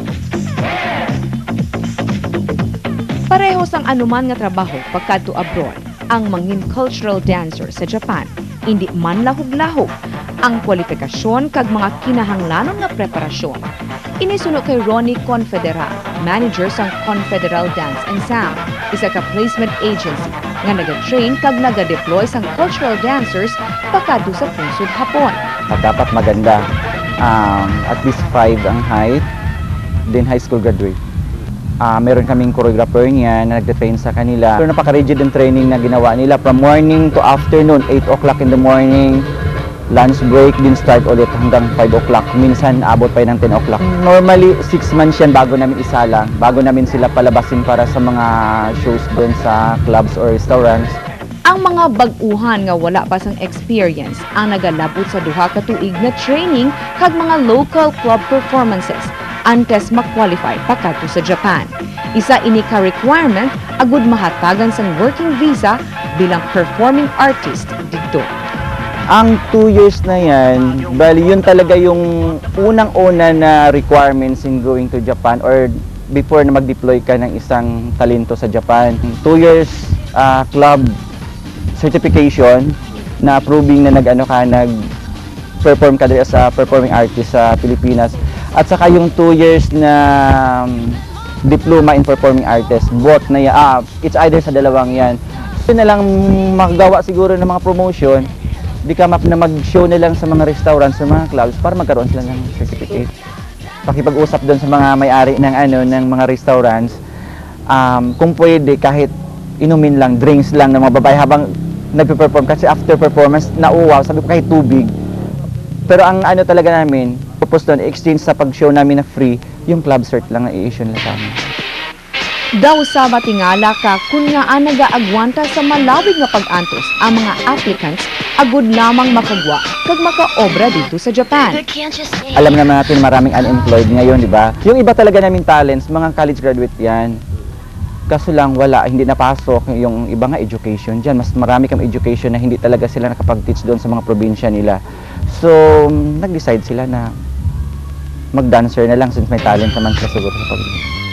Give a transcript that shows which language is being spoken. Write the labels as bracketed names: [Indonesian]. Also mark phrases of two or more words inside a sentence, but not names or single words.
[Hiligaynon] Pareho sang anuman nga trabaho pagkadto abroad, ang mangin [English] cultural dancer [Hiligaynon] sa Japan, hindi man lahog-lahog ang kwalifikasyon kag mga kinahanglanon nga preparasyon. Inisuno kay Ronnie Confederal, manager sang Confederal Dance Ensemble, isa ka [English] placement agency [Hiligaynon] nga naga-train kag naga-deploy sang [English] cultural dancers [Hiligaynon] pakadto sa pungsod Hapon. [Filipino] Dapat maganda, [English] at least [Filipino] 5 ang height, then [English] high school graduate. [Filipino] Meron kaming choreographer niya na nagte-train sa kanila. Pero napaka-rigid ang training na ginawa nila [English] from morning to afternoon, 8 o'clock in the morning. Lunch break [Filipino] din start ulit hanggang 5 o'clock. Minsan abot pa ng 10 o'clock. Normally 6 months yan bago namin isala, bago namin sila palabasin para sa mga shows doon sa [English] clubs or restaurants. [Hiligaynon] Ang mga bag-uhan nga wala pa sang experience ang nagalabot sa duha ka tuig na training kag mga [English] local club performances [Hiligaynon] antes mag-qualify pakadto sa Japan. Isa ini ka requirement agud mahatagan sang [English] working visa [Hiligaynon] bilang [English] performing artist [Hiligaynon] dito. [Filipino] Ang 2 years na yan, bali yun talaga yung unang-una na requirements [English] in going to Japan or before [Filipino] na mag-deploy ka ng isang talento sa Japan. [English] 2 years club certification [Filipino] na proving na nag-perform ka [English] as a performing artist [Filipino] sa Pilipinas. At saka yung 2 years na [English] diploma in performing artist, [Filipino] both na yan, [English] it's either [Filipino] sa dalawang yan. Yun na lang magawa siguro ng mga promotion, di ka na mag-show na lang sa mga restaurants, sa mga clubs para magkaroon sila ng certificate. Pakipag-usap doon sa mga may-ari ng mga restaurants, kung pwede kahit inumin lang, drinks lang ng mga babae habang nagpe-perform kasi [English] after performance [Filipino] nauwaw, sabi ko kahit tubig. Pero ang talaga namin, purpose doon, exchange sa pag-show namin na free, yung [English] club cert [Filipino] lang na i-issue nila sa amin. [Hiligaynon] Daw sa matingala ka kung nga nagaagwanta sa malawig nga pag-antos ang mga applicants agud lamang makagwa kag makaobra dito sa Japan. [Filipino] Alam naman natin maraming unemployed ngayon, di ba? Yung iba talaga naming talents, mga [English] college graduate [Filipino] yan. Kaso lang wala, hindi napasok yung iba nga education dyan. Mas marami kang education na hindi talaga sila nakapag-teach doon sa mga probinsya nila. So, nag-decide sila na mag-dancer na lang since may talent naman sila siguro sa probinsya.